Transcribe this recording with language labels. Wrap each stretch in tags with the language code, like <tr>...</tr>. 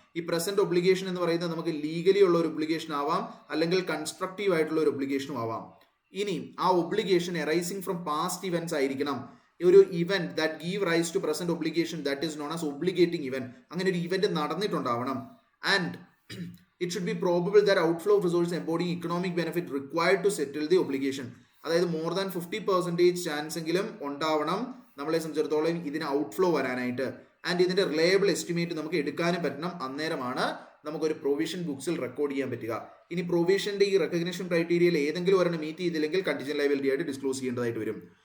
<ml>ഈ present obligation എന്ന് പറയുന്നത് നമുക്ക് ലീഗലി ഉള്ള ഒരു ഒബ്ലിഗേഷൻ ആവാം, അല്ലെങ്കിൽ കൺസ്ട്രക്റ്റീവ് ആയിട്ടുള്ള ഒരു ഒബ്ലിഗേഷനും ആവാം. ഇനി ആ obligation</ml> <en>arising from past events</en> <ml>ആയിരിക്കണം.</ml> <en>ഒരു event that give rise to present obligation that is known as obligating event,</en> <ml>അങ്ങനെ ഒരു event നടന്നിട്ടുണ്ടാവണം.</ml> <en>And it should be probable that outflow of resources embodying economic benefit required to settle the obligation.</en> <ml>അതായത്</ml> <en>more than 50% chance</en> <ml>എങ്കിലും ഉണ്ടാവണം നമ്മളെ സംബന്ധിച്ചിടത്തോളം ഇതിന് outflow വരാനായിട്ട്. And ഇതിന്റെ റിലയബിൾ എസ്റ്റിമേറ്റ് നമുക്ക് എടുക്കാനും പറ്റണം. അന്നേരമാണ് നമുക്കൊരു പ്രൊവിഷൻ ബുക്സിൽ റെക്കോർഡ് ചെയ്യാൻ പറ്റുക. ഇനി പ്രൊവിഷന്റെ ഈ റെക്കഗ്നിഷൻ ക്രൈറ്റീരിയയിൽ ഏതെങ്കിലും ഒരെണ്ണം മീറ്റ് ചെയ്തില്ലെങ്കിൽ കണ്ടിജന്റ് ലയബിലിറ്റി ആയിട്ട് ഡിസ്ക്ലോസ് ചെയ്യേണ്ടതായിട്ട് വരും.</ml>